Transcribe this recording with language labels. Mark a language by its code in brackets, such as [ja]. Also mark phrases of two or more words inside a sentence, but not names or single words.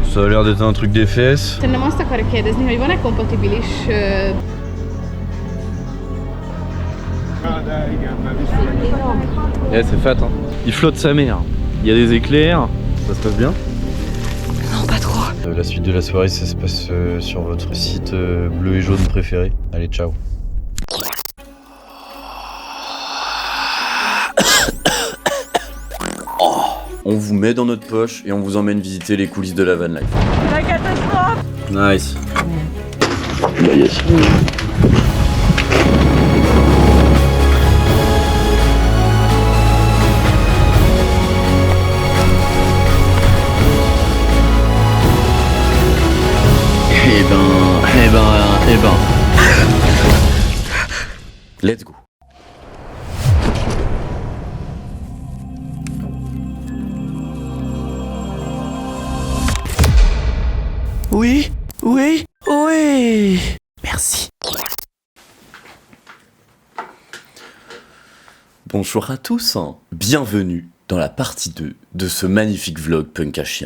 [fr] Ça a l'air d'être un truc des fesses. [hu] Szerintem azt akarja kérdezni, hogy van-e kompatibilis... [fr] Ouais, c'est fat, hein. Il flotte sa mère. Il y a des éclairs. Ça se passe bien? Non, pas trop. La suite de la soirée, ça se passe sur votre site bleu et jaune préféré. Allez, ciao. On vous met dans notre poche et on vous emmène visiter les coulisses de la van life. La catastrophe. Nice. Yes. Eh ben. [en] Let's go. [fr] Oui, oui, oui. Merci. Bonjour à tous, bienvenue dans la partie 2 de ce magnifique vlog punk à chien.